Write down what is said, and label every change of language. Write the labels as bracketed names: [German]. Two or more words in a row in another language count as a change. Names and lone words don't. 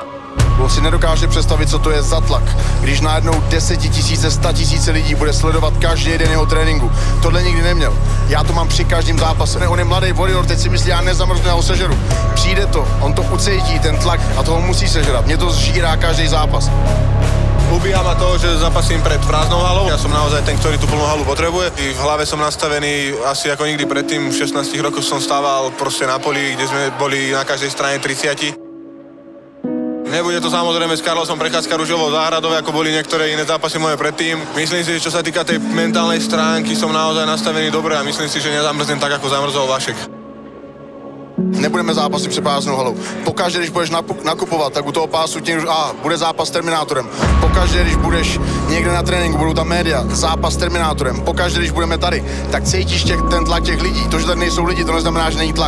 [Czech] On si nedokáže představit, co to je za tlak, když najednou 10 000, 100 000 lidí bude sledovat každý den jeho tréninku. Tohle nikdy neměl. Já to mám při každém zápase. On je mladý warrior, teď si myslí, já nezamrznu, já ho sežeru. Přijde to, on to ucítí, ten tlak a toho musí sežrat. Mě to zžírá každý zápas. [Slovak] Ubíja ma to, že zápasím pred prázdnou halou. Ja som naozaj ten, ktorý tú plnú halu potrebuje. I v hlave som nastavený asi ako nikdy predtým. V 16 rokoch som stával proste na poli, kde sme boli na každej strane 30. Nebude to samozrejme s Carlosom prechádzka ružovou záhradou, ako boli niektoré iné zápasy moje predtým. Myslím si, že čo sa týka tej mentálnej stránky, som naozaj nastavený dobre a myslím si, že nezamrznem tak, ako zamrzol Vašek. [Czech] Nebudeme zápasy před prázdnou halou. Pokaždé, když budeš nakupovat, tak u toho pásu tě bude zápas s Terminátorem. Pokaždé, když budeš někde na tréninku, budou tam média, zápas s Terminátorem. Pokaždé, když budeme tady, tak cítíš ten tlak těch lidí. To, že tady nejsou lidi, to neznamená, že není tlak.